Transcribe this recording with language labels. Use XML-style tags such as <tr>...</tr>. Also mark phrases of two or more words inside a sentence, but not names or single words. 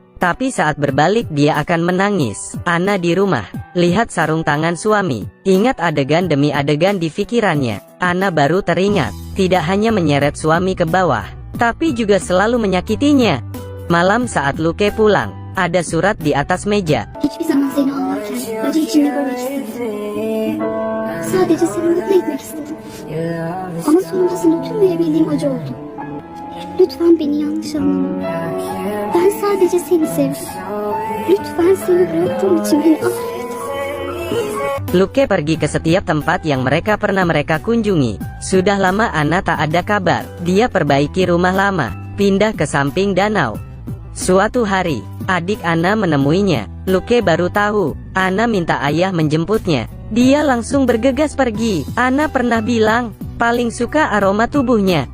<id>Tapi saat berbalik dia akan menangis. Ana di rumah, lihat sarung tangan suami. Ingat adegan demi adegan di pikirannya. Ana baru teringat, tidak hanya menyeret suami ke bawah, tapi juga selalu menyakitinya. Malam saat Luke pulang, ada surat di atas meja.</id> <tr>Hiçbir zaman seni ağlarken acı içinde görmek istedim. Sadece seni mutlu etmek istedim. Ama sonrasında tüm verebildiğim acı oldu. Lütfen beni yanlış anlama. Ben sadece seni sevdim. Lütfen seni bıraktığım için beni affet.</tr> <id>Luke pergi ke setiap tempat yang mereka pernah kunjungi. Sudah lama Ana tak ada kabar. Dia perbaiki rumah lama, pindah ke samping danau. Suatu hari, adik Ana menemuinya. Luke baru tahu, Ana minta ayah menjemputnya. Dia langsung bergegas pergi. Ana pernah bilang, paling suka aroma tubuhnya.</id>